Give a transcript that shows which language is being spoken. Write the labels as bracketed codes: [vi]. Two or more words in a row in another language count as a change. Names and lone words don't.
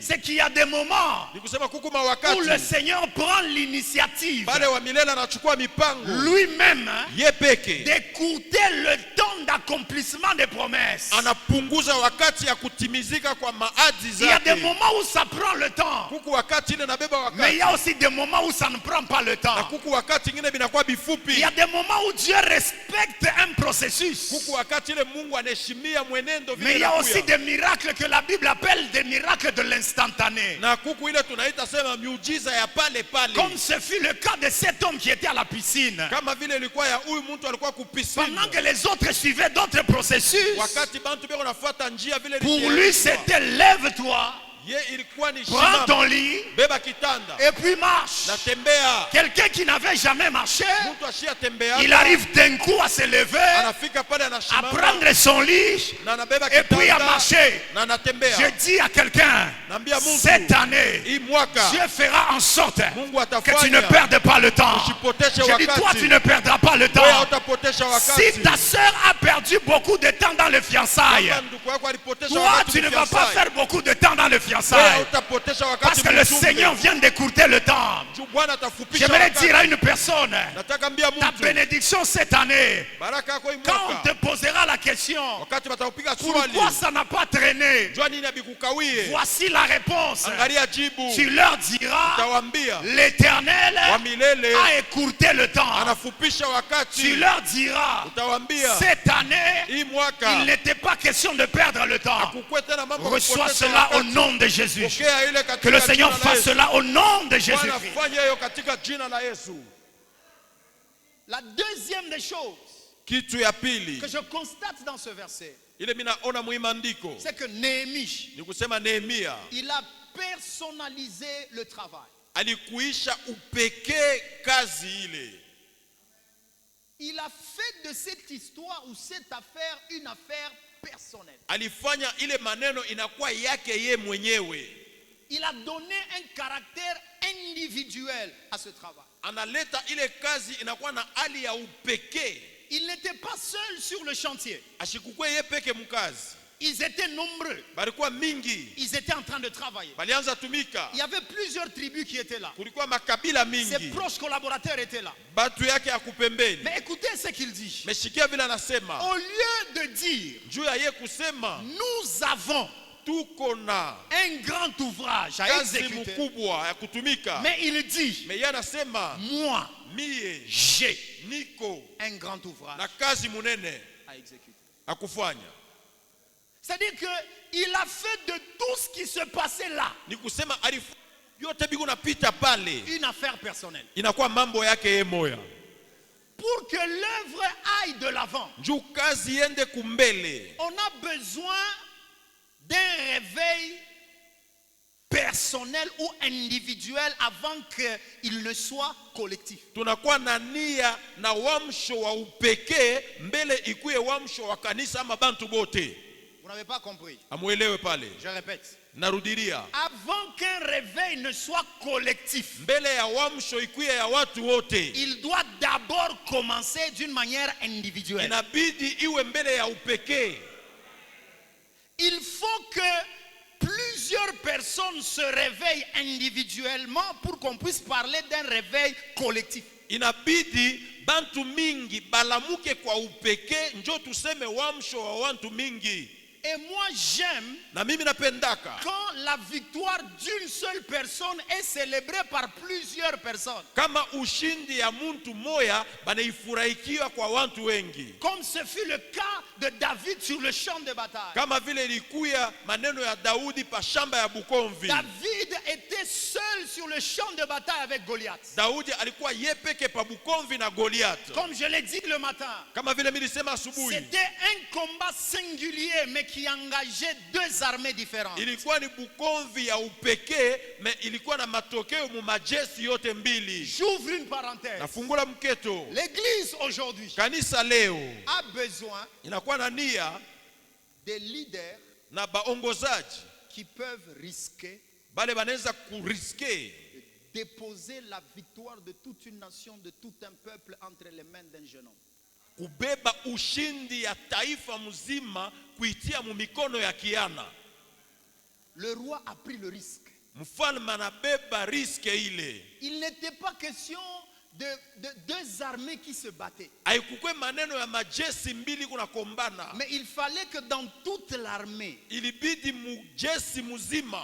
[fr] C'est qu'il y a des moments [sw] Ni kusema kukuma [fr] où le [sw] wakati [fr] Seigneur prend l'initiative [sw] pale wa milele anachukua mipango [fr] lui-même [sw] ye peke [fr] d'écouter le temps d'accomplissement des promesses. [sw] anapunguza wakati ya kutimizika kwa maadi [fr] Il y a des [sw] zake. [fr] moments où ça prend le temps. [sw] Kuku wakati ile nabeba [fr] Mais il y [sw] wakati, [fr] a aussi des moments où ça ne prend pas le [sw] na [fr] temps. [sw] kuku wakati ingine binakuwa [fr] Il [sw] bifupi. [fr] y a des moments où Dieu respecte un processus. [sw] Kuku wakati ile Mungu anaheshimia mwenendo [fr] Mais il [sw] vile [fr] y a aussi [sw] inakuya. [fr] des miracles que la Bible appelle des miracles de l'instantané. [sw] Na kuku ile tunaita sema miujiza ya pale pale. [fr] Comme ce fut le cas de cet homme qui était à la piscine. [sw] Kama vile ilikuwa ya huyu mtu alikuwa kupisini. [fr] Pendant que les autres suivaient d'autres processus, [sw] Wakati bantu beko nafuata njia vile [fr] pour lui [sw] ilitayarishwa. [fr] c'était lève-toi, [sw] Ye ilikuwa ni [fr] prends [sw] shimama, [fr] ton lit [sw] beba kitanda [fr] et puis marche. [sw] na tembea. [fr] Quelqu'un qui n'avait jamais marché, [sw] Mtu ashia tembea, [fr] il arrive d'un coup à se lever, [sw] anafika pale [fr] à [sw] anasimama [fr] prendre son lit [sw] na anabeba [fr] et puis à [sw] kitanda [fr] marcher. [sw] na anatembea. [fr] Je dis à quelqu'un, [sw] Naambia Mungu, [fr] cette année, [sw] hii mwaka [fr] Dieu fera en sorte [sw] Mungu [fr] que tu ne [sw] atafanya [fr] perdes pas le temps. [sw] usipoteshe [fr] Je dis, toi, [sw] wakati. [fr] tu ne perdras pas le [sw] Wewe [fr] temps. [sw] hautapotesha [fr] Si [sw] wakati. [fr] ta soeur a perdu beaucoup de temps dans le fiançailles, [sw] Kama ndugu yako alipotesha [fr] toi, [sw] wakati [fr] tu ne vas pas [sw] mfiançailles, [fr] faire beaucoup de temps dans le [sw] wewe [fr] fiançailles. [sw] hautapotesha [fr] Parce [sw] wakati [fr] que le [sw] mchumbe. [fr] Seigneur vient d'écourter le temps. [sw] Juu Bwana atafupisha [fr] J'aimerais [sw] wakati. [fr] dire à une personne, [sw] Nataka mbia [fr] ta [sw] mtu, [fr] bénédiction cette année, [sw] baraka yako hii [fr] quand on [sw] mwaka, [fr] te posera la question, [sw] wakati watakupiga swali, [fr] pourquoi ça n'a pas traîné? [sw] jua nini abikukawie, [fr] Voici la réponse. [sw] angalia jibu. [fr] Tu leur diras, [sw] Utawambia [fr] l'Éternel [sw] wa milele [fr] a écourté le temps. [sw] anafupisha [fr] Tu [sw] wakati. [fr] leur diras, [sw] Utawambia [fr] cette année, [sw] hii [fr] il [sw] mwaka [fr] n'était pas question de perdre le temps. [sw] kukwe tena mambo ya [fr] Reçois [sw] kupoteza [fr] cela au [sw] wakati. [fr] nom de Jésus. [sw] Pokea ile [fr] Que [sw] katika [fr] le Seigneur [sw] jina la [fr] fasse [sw] Yesu. [fr] cela au nom de [sw] Bwana [fr] Jésus-Christ. [sw] fanya hiyo katika jina la Yesu. [fr] La deuxième des choses [sw] Kitu ya pili [fr] que je constate dans ce verset, [sw] ile mimi naona muimandiko [fr] c'est que Néhémie, [sw] ni kusema Nehemia [fr] il a personnalisé le travail. [sw] alikuisha upekee kazi ile. [fr] Il a fait de cette histoire ou cette affaire une affaire personnelle. [sw] Alifanya ile maneno inakuwa yake ye mwenyewe. [fr] Il a donné un caractère individuel à ce travail. [sw] Analeta ile kazi inakuwa na hali ya upekee. [fr] Il n'était pas seul sur le chantier. [sw] Ashikukwe ye peke mkazi. [fr] Ils étaient nombreux. [sw] Balikuwa mingi. [fr] Ils étaient en train de travailler. [sw] Balianza tumika. [fr] Il y avait plusieurs tribus qui étaient là. [sw] Kulikuwa makabila [fr] Ses [sw] mingi. [fr] proches collaborateurs étaient là. [sw] Batu yake ya kupembeni. [fr] Mais écoutez ce qu'il dit. [sw] Meshikia vile anasema. [fr] Au lieu de dire, [sw] Juu ya ye kusema [fr] nous avons [sw] tuko na [fr] un grand ouvrage à [sw] kazi [fr] exécuter, [sw] mkubwa ya kutumika. [fr] mais il dit, [sw] Me yeye anasema [fr] moi, [sw] mie [fr] j'ai [sw] niko [fr] un grand ouvrage [sw] na kazi munene [fr] à exécuter. [sw] akufanya. [fr] C'est-à-dire qu'il a fait de tout ce qui se passait là [sw] Ni kusema alifu yote biko napita pale [fr] une affaire personnelle. [sw] inakuwa mambo yake ye moya. [fr] Pour que l'œuvre aille de l'avant, [sw] Juu kazi iende kumbele. [fr] on a besoin d'un réveil personnel ou individuel avant qu'il ne soit collectif. [sw] Tunakuwa na nia na wamsho wa upekee mbele ikuye wamsho wa kanisa ama bantu bote. [fr] Vous n'avez pas compris. [sw] Amuelewe pale. [fr] Je répète. [sw] Narudiria. [fr] Avant qu'un réveil ne soit collectif, [sw] Mbele ya wamsho ikuye ya watu wote. [fr] il doit d'abord commencer d'une manière individuelle. [sw] Inabidi iwe mbele ya upekee. [fr] Il faut que plusieurs personnes se réveillent individuellement pour qu'on puisse parler d'un réveil collectif. [sw] Inabidi bantu mingi balamuke kwa upekee njo tuseme wamsho wa watu mingi. [fr] Et moi j'aime [sw] Na mimi napendaka [fr] quand la victoire d'une seule personne est célébrée par plusieurs personnes. [sw] kama ushindi ya muntu moya banaifurahikiwa kwa watu wengi. [fr] Comme ce fut le cas de David sur le champ de bataille. [sw] Kama vile ilikuya maneno ya Daudi pa shamba ya Bukomvi. [fr] David était seul sur le champ de bataille avec Goliath. [sw] Daudi alikuwa ye peke pa Bukomvi na Goliath. [fr] Comme je l'ai dit le matin, [sw] Kama vile mimi nilisema asubuhi. [fr] c'était un combat singulier mais qui engageait deux armées différentes. [sw] Ilikuwa ni Bukomvi ya upekee, me ilikuwa na matokeo mu majesi yote mbili. [fr] J'ouvre une parenthèse. [sw] Nafungula mketo. [fr] L'église aujourd'hui [sw] Kanisa leo [fr] a besoin [sw] inakuwa na nia [fr] des leaders [sw] na baongozaji [fr] qui peuvent risquer [sw] bale banaweza kuriske [fr] de déposer la victoire de toute une nation, de tout un peuple entre les mains d'un jeune homme. [sw] kubeba ushindi ya taifa mzima kuitia mu mikono ya kiana. [fr] Le roi a pris le risque. [sw] Mfalme anabeba riske ile. [fr] Il n'était pas question de deux armées qui se battaient. [sw] haikukwe maneno ya majeshi mbili kunakombana, [fr] Mais il fallait que dans toute l'armée, [sw] ilibidi mujesi muzima